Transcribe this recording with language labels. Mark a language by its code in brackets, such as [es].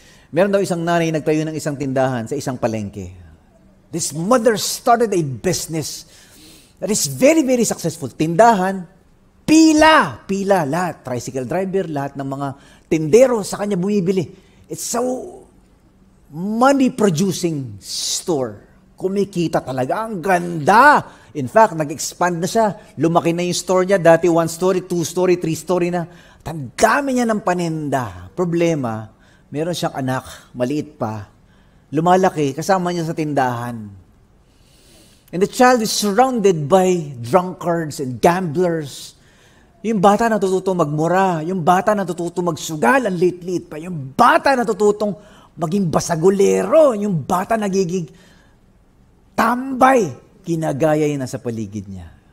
[tl] Meron daw isang nanay nagtayo ng isang tindahan sa isang palengke. [en] This mother started a business that is very, very successful. [tl] Tindahan, pila, lahat. Tricycle driver, lahat ng mga tindero sa kanya bumibili. [en] It's so money-producing store. [tl] Kumikita talaga. Ang ganda. [en] In fact, [tl] nag-expand na siya. Lumaki na yung store niya. Dati 1 story, 2 story, 3 story na. Ang dami niya ng paninda. Problema, meron siyang anak, maliit pa. Lumalaki, kasama niya sa tindahan. [en] And the child is surrounded by drunkards and gamblers. [tl] Yung bata natututong magmura. Yung bata natututong magsugal. Ang liit-liit pa. Yung bata natututong maging basagulero. Yung bata nagiging tambay, kinagaya yun sa paligid niya.